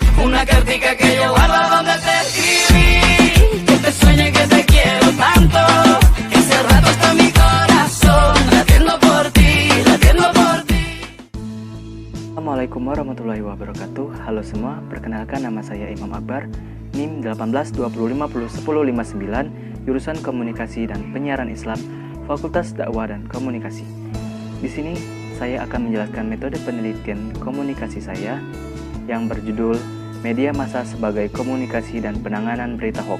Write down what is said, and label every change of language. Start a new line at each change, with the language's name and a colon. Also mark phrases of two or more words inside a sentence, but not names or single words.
Spanish: una cartica que yo guardo donde te escribí, que te sueñe que te quiero tanto, ese rato está mi corazón, latiendo por ti, latiendo por ti.
Arabic: السلام عليكم ورحمة الله وبركاته.
Indonesian: Halo semua, perkenalkan nama saya Imam Akbar, NIM 1820501059, jurusan Komunikasi dan Penyiaran Islam, Fakultas Dakwah dan Komunikasi. Di sini saya akan menjelaskan metode penelitian komunikasi saya yang berjudul Media Massa sebagai Komunikasi dan Penanganan Berita Hoax.